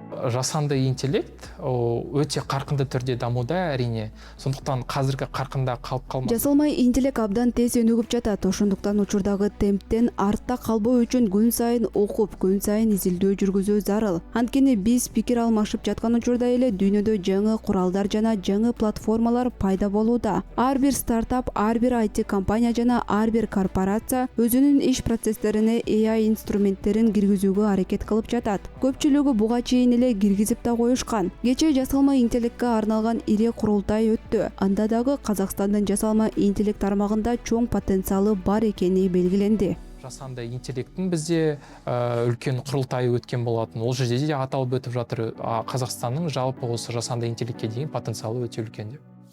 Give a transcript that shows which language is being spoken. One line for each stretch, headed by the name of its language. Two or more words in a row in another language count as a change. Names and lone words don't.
Kazakh: жасанды интеллект өте қарқынды түрде дамуда әрине. Сондықтан қазіргі қарқында қалып қалмас.
Kyrgyz: Жасалмай интеллект абдан тез өнігіп жатат. Ошондуктан учурдагы темптен артта калбоо үчүн күн сайын окуп, күн сайын изилдөө жүргүзүү зарыл. Анткени биз пикир алмашып жаткан учурда эле дүйнөдө жаңы куралдар жана жаңы платформалар пайда болууда. Ар бир стартап, ар бир IT компания жана ар бир корпорация өзүнүн иш процесстерине AI инструменттерин киргизүүгө аракет кылып жатат. Көпчүлүгү буга чейин эле киргизип да коюшкан. Кечээ жасалма интеллектке арналган ири курултай өттү. Анда дагы Казакстандын жасалма интеллект тармагында чоң потенциалы бар экени белгиленди.
Kazakh: Жасанды интеллекттин бізде үлкен құрылтайы өткен болатын. Ол жерде де аталып өтіп жатыр. Қазақстанның жалпы осы жасанды интеллектке деген потенциалы өте үлкен деп.